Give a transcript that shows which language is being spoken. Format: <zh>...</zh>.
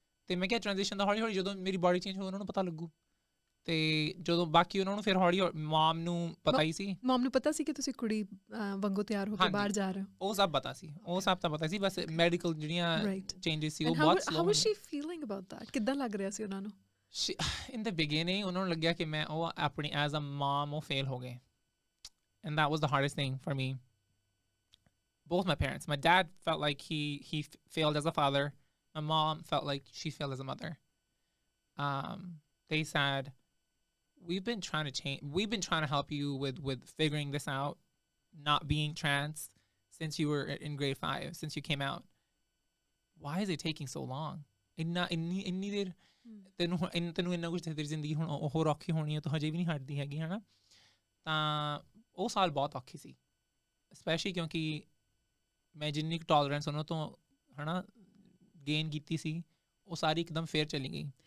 <pa>ਤੇ ਮੈਂ ਕਿਹਾ ਟ੍ਰਾਂਜੀਸ਼ਨ ਦਾ ਹੌਲੀ ਹੌਲੀ ਜਦੋਂ ਮੇਰੀ ਬਾਡੀ ਚੇਂਜ ਹੋਊ ਉਹਨਾਂ ਨੂੰ ਪਤਾ ਲੱਗੂ। ਤੇ ਜਦੋਂ ਬਾਕੀ ਉਹਨਾਂ ਨੂੰ ਫਿਰ ਹੌਲੀ ਮਾਮ ਨੂੰ ਪਤਾ ਹੀ ਸੀ। ਮਾਮ ਨੂੰ ਪਤਾ ਸੀ ਕਿ ਤੁਸੀਂ ਕੁੜੀ ਵਾਂਗੂ ਤਿਆਰ ਹੋ ਕੇ ਬਾਹਰ ਜਾ ਰਹੇ ਹੋ? ਉਹ ਸਭ ਪਤਾ ਸੀ, ਉਹ ਸਭ ਤਾਂ ਪਤਾ ਸੀ। ਬਸ ਮੈਡੀਕਲ ਜਿਹੜੀਆਂ ਚੇਂਜਸ ਸੀ ਉਹ ਬਹੁਤ slow.</pa> <en>How was she feeling about that?</en> <pa>ਕਿੱਦਾਂ ਲੱਗ ਰਿਹਾ ਸੀ ਉਹਨਾਂ ਨੂੰ?</pa> <en>in the beginning</en> <pa>ਉਹਨਾਂ ਨੂੰ ਲੱਗਿਆ ਕਿ ਮੈਂ ਉਹ ਆਪਣੀ</pa> <en>as a mom</en> <pa>ਉਹ ਫੇਲ ਹੋ ਗਏ।</pa> <en>And that was the hardest thing for me. Both my parents. My dad felt like he failed as a father. My mom felt like she failed as a mother. They said, we've been trying to change. We've been trying to help you with figuring this out, not being trans, since you were in grade 5, since you came out. Why is it taking so long?</en> <pa>ਇੰਨੀ ਦੇਰ ਤੈਨੂੰ ਇੰਨਾ ਕੁਛ ਤੇਰੀ ਜ਼ਿੰਦਗੀ ਹੁਣ ਹੋਰ ਔਖੀ ਹੋਣੀ ਹੈ, ਤੂੰ ਹਜੇ ਵੀ ਨਹੀਂ ਹਟਦੀ ਹੈਗੀ, ਹੈ ਨਾ। ਤਾਂ ਉਹ ਸਾਲ ਬਹੁਤ ਔਖੀ ਸੀ, ਸਪੈਸ਼ਲੀ ਕਿਉਂਕਿ ਮੈਂ ਜਿੰਨੀ ਕੁ ਟੋਲਰੈਂਸ ਉਹਨਾਂ ਤੋਂ, ਹੈ ਨਾ, ਗੇਨ ਕੀਤੀ ਸੀ, ਉਹ ਸਾਰੀ ਇੱਕਦਮ ਫੇਰ ਚਲੀ ਗਈ।</pa>